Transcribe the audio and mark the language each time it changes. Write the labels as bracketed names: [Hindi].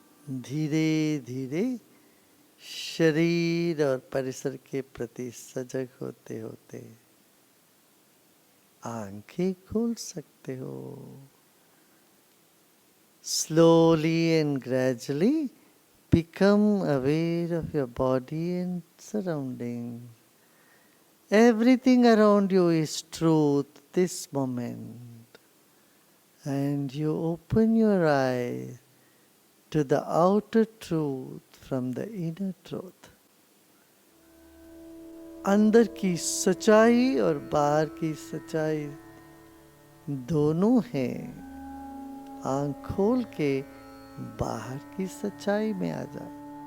[Hindi] धीरे धीरे शरीर और परिसर के प्रति सजग होते होते आंखें खोल सकते हो। [English] Slowly and gradually become aware of your body and surroundings. Everything around you is truth this moment. And you open your eyes to the outer truth from the inner truth. [Hindi] अंदर की सच्चाई और बाहर की सच्चाई दोनों हैं। आँख खोल के बाहर की सच्चाई में आ जाए।